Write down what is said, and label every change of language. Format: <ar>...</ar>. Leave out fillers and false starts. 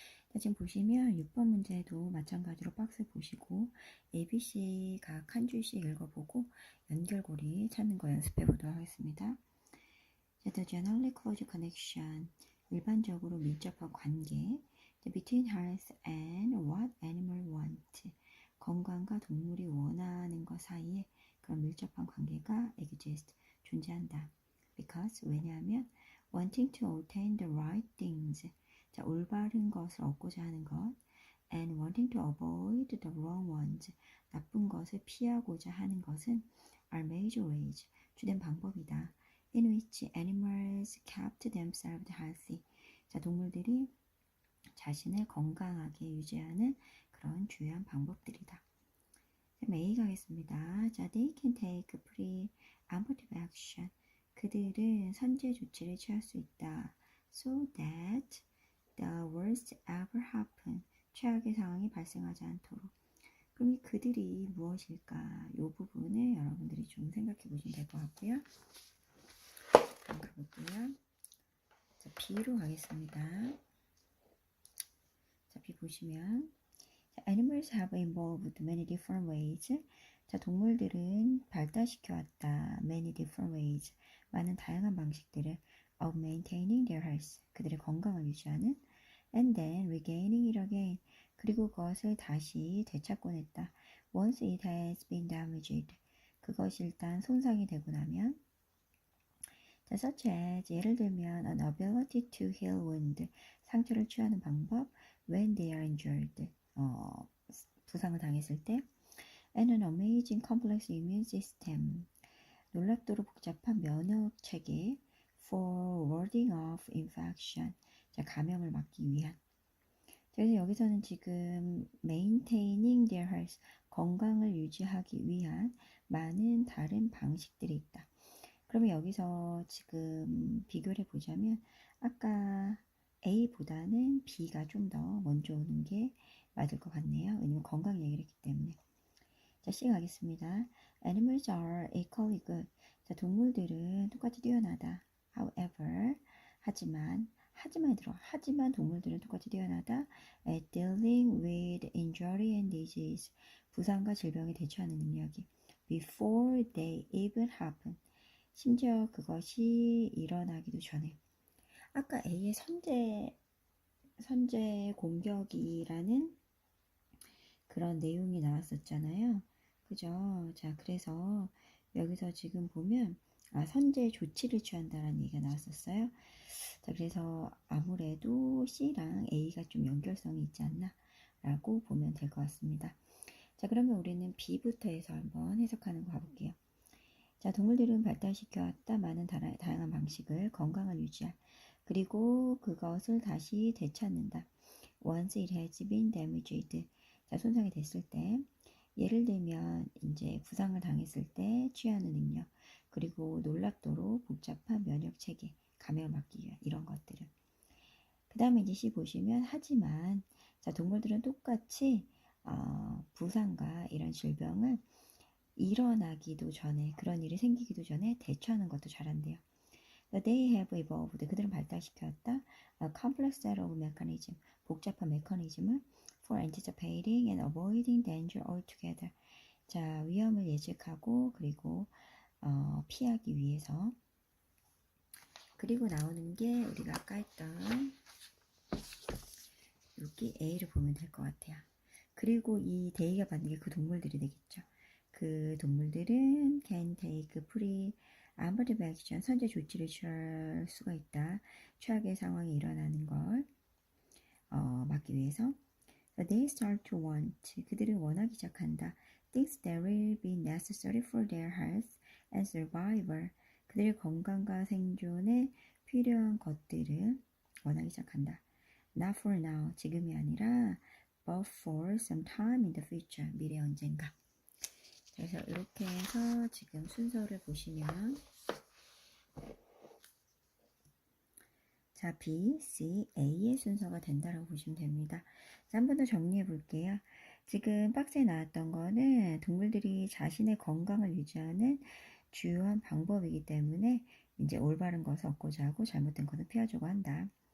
<ko>자, 지금 보시면 6번 문제도 마찬가지로 박스 보시고 ABC 각 한 줄씩 읽어보고 연결고리 찾는 거 연습해 보도록 하겠습니다.</ko> <en>The generally close connection,</en> <ko>일반적으로 밀접한 관계,</ko> <en>between health and what animal want,</en> <ko>건강과 동물이 원하는 것 사이에 그런 밀접한 관계가</ko> <en>exist,</en> <ko>존재한다.</ko> <en>Because,</en> <ko>왜냐하면</ko> <en>wanting to obtain the right things,</en> <ko>자, 올바른 것을 얻고자 하는 것,</ko> <en>and wanting to avoid the wrong ones,</en> <ko>나쁜 것을 피하고자 하는 것은</ko> <en>are major ways,</en> <ko>주된 방법이다.</ko> <en>In which animals kept themselves healthy.</en> <ko>자, 동물들이 자신을 건강하게 유지하는 그런 주요한 방법들이다. A 가겠습니다.</ko> <en>자, they can take preemptive action.</en> <ko>그들은 선제 조치를 취할 수 있다.</ko> <en>So that the worst ever happen.</en> <ko>최악의 상황이 발생하지 않도록. 그럼 이 그들이 무엇일까? 이 부분을 여러분들이 좀 생각해 보시면 될 것 같고요. 가볼게요. 자, B로 가겠습니다. 자, B 보시면</ko> <en>Animals have evolved many different ways.</en> <ko>자, 동물들은 발달시켜왔다.</ko> <en>Many different ways.</en> <ko>많은 다양한 방식들을</ko> <en>of maintaining their health.</en> <ko>그들의 건강을 유지하는</ko> <en>and then regaining it again.</en> <ko>그리고 그것을 다시 되찾곤 했다.</ko> <en>Once it has been damaged.</en> <ko>그것이 일단 손상이 되고 나면 자,</ko> <en>such as</en> <ko>예를 들면</ko> <en>an ability to heal wound.</en> <ko>상처를 취하는 방법</ko> <en>when they are injured.</en> <ko>부상을 당했을 때</ko> <en>and an amazing complex immune system.</en> <ko>놀랍도록 복잡한 면역 체계</ko> <en>for warding off infection.</en> <ko>자, 감염을 막기 위한. 그래서 여기서는 지금</ko> <en>maintaining their health,</en> <ko>건강을 유지하기 위한 많은 다른 방식들이 있다. 그러면 여기서 지금 비교를 해보자면 아까 A보다는 B가 좀 더 먼저 오는 게 맞을 것 같네요. 왜냐면 건강 얘기를 했기 때문에. 자, C 가겠습니다.</ko> <en>Animals are equally good.</en> <ko>자, 동물들은 똑같이 뛰어나다.</ko> <en>However,</en> <ko>하지만 동물들은 똑같이 뛰어나다.</ko> <en>At dealing with injury and disease.</en> <ko>부상과 질병에 대처하는 능력이.</ko> <en>Before they even happen.</en> <ko>심지어 그것이 일어나기도 전에. 아까 A의 선제 공격이라는 그런 내용이 나왔었잖아요. 그죠? 자, 그래서 여기서 지금 보면 선제 조치를 취한다라는 얘기가 나왔었어요. 자, 그래서 아무래도 C랑 A가 좀 연결성이 있지 않나 라고 보면 될 것 같습니다. 자, 그러면 우리는 B부터 해서 한번 해석하는 거 가볼게요. 자, 동물들은 발달시켜왔다 많은 다양한 방식을 건강을 유지할 그리고 그것을 다시 되찾는다.</ko> <en>Once it has been damaged.</en> <ko>자, 손상이 됐을 때 예를 들면 이제 부상을 당했을 때 취하는 능력 그리고 놀랍도록 복잡한 면역 체계 감염을 막기 위한 이런 것들을 그 다음에 이제 C 보시면 하지만 자, 동물들은 똑같이 부상과 이런 질병을 일어나기도 전에 그런 일이 생기기도 전에 대처하는 것도 잘한대요.</ko> <en>They have evolved.</en> <ko>그들은 발달시켰다.</ko> <en>A complex set of mechanism.</en> <ko>복잡한 메커니즘을</ko> <en>for anticipating and avoiding danger altogether.</en> <ko>자, 위험을 예측하고 그리고 피하기 위해서. 그리고 나오는 게 우리가 아까 했던 여기 A를 보면 될 것 같아요. 그리고 이 D가 받는 게 그 동물들이 되겠죠. 그 동물들은</ko> <en>can take preemptive action,</en> <ko>선제 조치를 취할 수가 있다. 최악의 상황이 일어나는 걸 막기 위해서.</ko> <en>They start to want,</en> <ko>그들은 원하기 시작한다.</ko> <en>Things that will be necessary for their health and survival.</en> <ko>그들의 건강과 생존에 필요한 것들을 원하기 시작한다.</ko> <en>Not for now,</en> <ko>지금이 아니라</ko> <en>but for some time in the future,</en> <ko>미래 언젠가. 그래서 이렇게 해서 지금 순서를 보시면 자, B, C, A의 순서가 된다라고 보시면 됩니다. 자, 한 번 더 정리해 볼게요. 지금 박스에 나왔던 거는 동물들이 자신의 건강을 유지하는 주요한 방법이기 때문에 이제 올바른 것을 얻고자 하고 잘못된 것을 피하려고 한다.</ko>